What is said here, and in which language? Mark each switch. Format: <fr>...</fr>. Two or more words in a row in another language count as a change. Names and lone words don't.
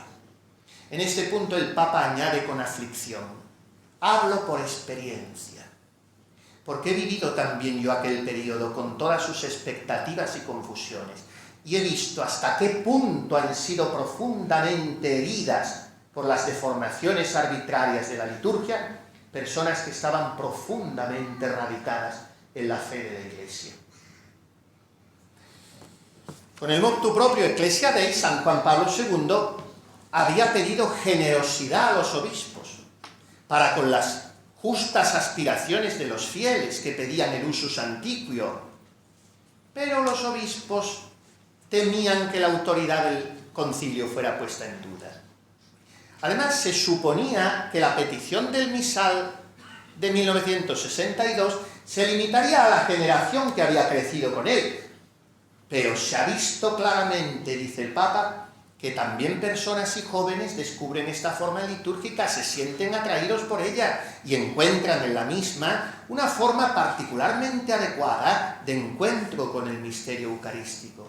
<es>En este punto el Papa añade con aflicción: hablo por experiencia, porque he vivido también yo aquel periodo con todas sus expectativas y confusiones, y he visto hasta qué punto han sido profundamente heridas por las deformaciones arbitrarias de la liturgia personas que estaban profundamente radicadas en la fe de la Iglesia. Con el</es> <la>motu proprio</la> <es>Ecclesia Dei, San Juan Pablo II había pedido generosidad a los obispos para con las justas aspiraciones de los fieles que pedían el</es> <la>usus antiquio,</la> <es>pero los obispos temían que la autoridad del concilio fuera puesta en duda. Además, se suponía que la petición del misal de 1962 se limitaría a la generación que había crecido con él, pero se ha visto claramente, dice el Papa, que también personas y jóvenes descubren esta forma litúrgica, se sienten atraídos por ella y encuentran en la misma una forma particularmente adecuada de encuentro con el misterio eucarístico.</es>